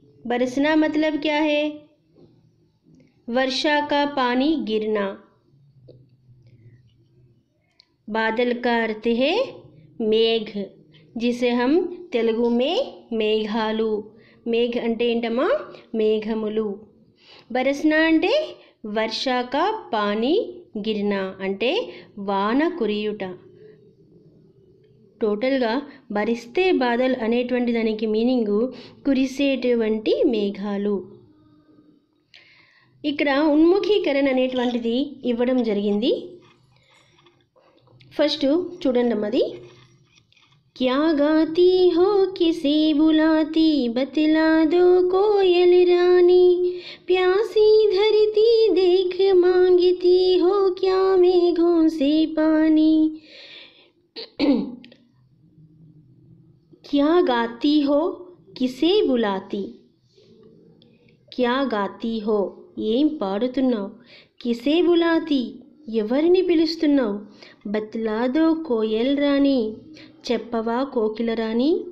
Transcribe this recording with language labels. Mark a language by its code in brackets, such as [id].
[hi] बरसना मतलब क्या है? वर्षा का पानी गिरना। बादल का अर्थ है मेघ, जिसे हम तेलुगु में [te] మేఘాలు, మేఘ అంటే ఏంటమ్మా? మేఘములు. బరసన అంటే వర్ష [hi] का पानी गिरना [te] అంటే వాన కురియుట. టోటల్గా బరిస్తే బాదల్ అనేటువంటి దానికి మీనింగు కురిసేటువంటి మేఘాలు. ఇక్కడ ఉన్ముఖీకరణ అనేటువంటిది ఇవ్వడం జరిగింది. ఫస్ట్ చూడండి అమ్మది. [hi] क्या गाती हो किसे बुलाती, बतला दो कोयल रानी, प्यासी धरती देख मांगती हो, क्या मेघों से पानी. क्या गाती हो किसे बुलाती, क्या गाती हो [te] ఏం పాడుతున్నావు, [hi] కిసే బులాతి [te] ఎవరిని పిలుస్తున్నావు, [hi] బత్లాదో కోయల్ రాణి [te] చెప్పవా కోకిల రాణి.